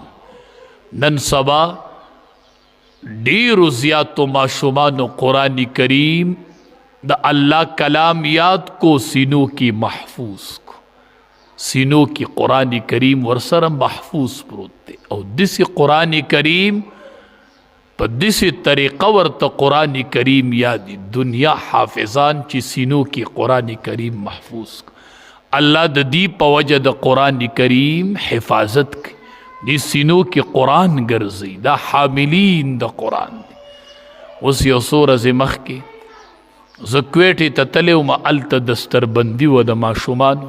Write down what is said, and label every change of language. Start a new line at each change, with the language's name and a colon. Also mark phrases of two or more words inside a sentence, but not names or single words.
Pashto: نن سبا ډیرو زیاتو ماشومانو قرآن کریم د الله کلام یاد کو، سینو کی محفوظ کو، سینو کی قرآن کریم ورسره محفوظ پروت دی. او دسی قرآن کریم په دسی طریقه ورته قرآن کریم یادی دنیا حافظان چې سینو کی قرآن کریم محفوظ کو. الله د دی په وجه د قرآن کریم حفاظت کی، دی سینو کی قرآن ګرځي، دا حاملین د قرآن دی. اوس یو څو ورځې مخکې زه کویټې ته تللی وم، هلته دستربندي وه د ماشومانو.